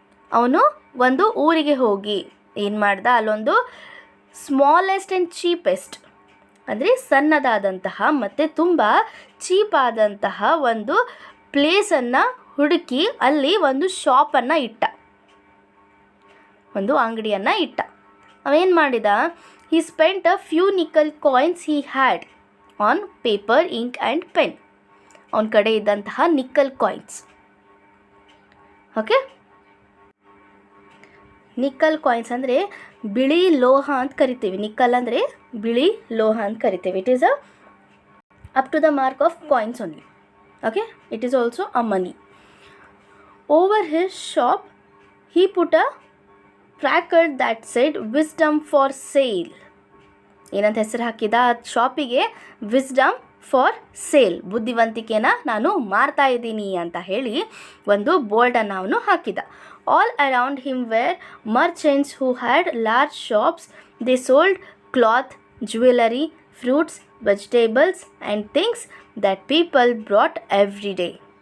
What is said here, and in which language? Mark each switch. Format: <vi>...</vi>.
<kn>ಅವನು ಒಂದು ಊರಿಗೆ ಹೋಗಿ ಏನು ಮಾಡ್ದ, ಅಲ್ಲೊಂದು</kn> <en>smallest and cheapest</en> <kn>ಅಂದರೆ ಸಣ್ಣದಾದಂತಹ ಮತ್ತು ತುಂಬ ಚೀಪ್ ಆದಂತಹ ಒಂದು ಪ್ಲೇಸನ್ನು ಹುಡುಕಿ ಅಲ್ಲಿ ಒಂದು ಶಾಪನ್ನು ಇಟ್ಟ, ಒಂದು ಅಂಗಡಿಯನ್ನು ಇಟ್ಟ. ಅವೇನು ಮಾಡಿದ,</kn> <en>he spent a few nickel coins he had on paper, ink and pen.</en> <kn>ಅವನ ಕಡೆ ಇದ್ದಂತಹ nickel coins. Okay, nickel coins ಅಂದರೆ ಬಿಳಿ ಲೋಹ ಅಂತ ಕರಿತೀವಿ. ನಿಕ್ಕಲ್ ಅಂದರೆ ಬಿಳಿ ಲೋಹ ಅಂತ ಕರಿತೀವಿ.</kn> <en>It is up to the mark of coins only. Okay, it is also a money. Over his shop he put a placard that said wisdom for sale.</en> <kn>ಏನಂತ ಹೆಸರು ಹಾಕಿದ ಶಾಪಿಗೆ?</kn> <en>wisdom for sale,</en> <kn>ಬುದ್ಧಿವಂತಿಕೆನ ನಾನು ಮಾರ್ತಾ ಇದ್ದೀನಿ ಅಂತ ಹೇಳಿ ಒಂದು ಬೋರ್ಡನ್ನು ಅವನು ಹಾಕಿದ.</kn> <en>All around him were merchants who had large shops. They sold cloth, jewellery, fruits, vegetables and things that people brought every day.</en>